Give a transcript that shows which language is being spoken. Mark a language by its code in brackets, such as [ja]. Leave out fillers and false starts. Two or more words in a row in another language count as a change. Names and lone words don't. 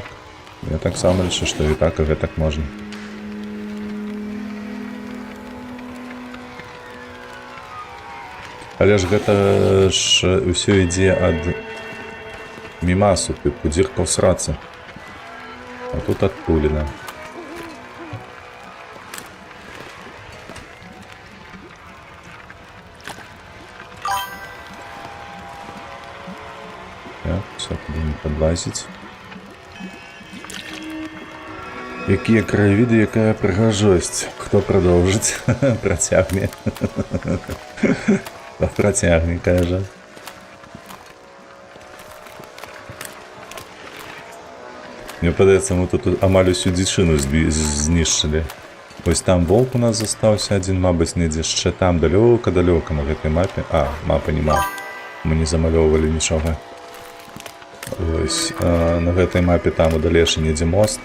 [be] Я таксама лічу, што і гэтак можна. Але ж гэта ж усё ідзе ад мімасу, тыпу дзірка ў срацы. А тут адтуліна. [uk] Так, все, туди не подлазить. [be] Якія краявіды, якая прыгажосць. [uk] Хто продовжить? Протягне. Протягне, каже. [be] Мне падаецца, мы тут амаль усю дзічыну знішчылі. Ось там волк у нас застаўся адзін, мабыць, недзе яшчэ там далёка-далёка на гэтай мапе. А, мапы няма. Мы не замалёўвалі нічога. Ось, на гэтай мапе там у далейшы недзе мост.